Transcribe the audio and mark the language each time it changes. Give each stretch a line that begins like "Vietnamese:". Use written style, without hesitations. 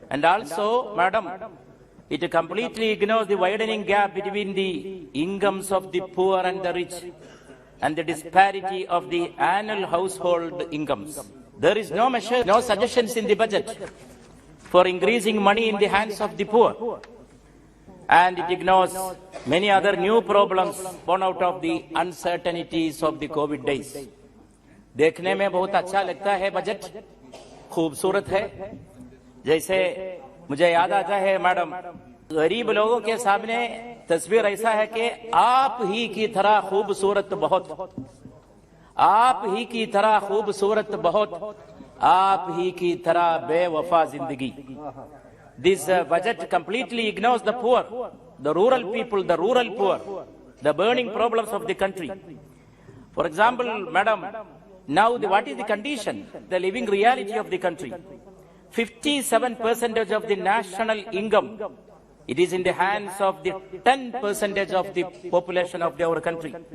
English: And also, Madam, it completely ignores the widening gap between the incomes of the poor and the rich and the disparity of the annual household incomes. There is no measure, no suggestions in the budget for increasing money in the hands of the poor. And it ignores many other new problems born out of the uncertainties of the COVID days.
Hindi: देखने में बहुत अच्छा लगता है budget, खूबसूरत है. जैसे मुझे याद आता है मैडम, गरीब लोगों के सामने तस्वीर ऐसा है कि आप ही की तरह खूबसूरत बहुत, आप ही की तरह खूबसूरत बहुत, आप ही की तरह बेवफा जिंदगी.
English: This budget completely ignores the poor, the rural people, the rural poor, the burning problems of the country. For example, Madam, now what is the condition, the living reality of the country? 57% of the national income, it is in the hands of the 10% of the population of our country.